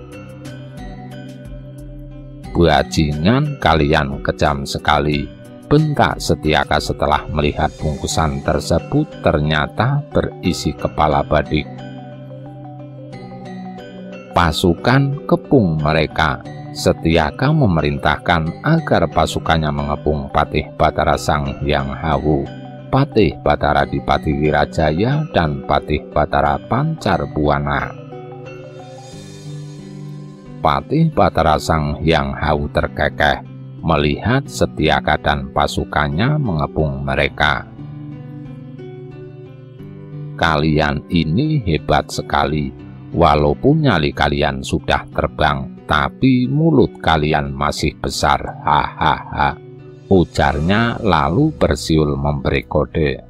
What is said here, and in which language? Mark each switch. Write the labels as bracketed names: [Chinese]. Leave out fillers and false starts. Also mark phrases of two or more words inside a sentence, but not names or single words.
[Indonesian] Bajingan, kalian kejam sekali, bentak Setyaka setelah melihat bungkusan tersebut ternyata berisi kepala badik. Pasukan kepung mereka. Setyaka memerintahkan agar pasukannya mengepung Patih Batara Sang Hyang Hawu, Patih Batara Dipati Wirajaya, dan Patih Batara Pancarbuana. Patih Batara Sang Hyang Hawu terkekeh melihat Setyaka dan pasukannya mengepung mereka. Kalian ini hebat sekali, walaupun nyali kalian sudah terbang, tapi mulut kalian masih besar, hahaha, ujarnya lalu bersiul memberi kode.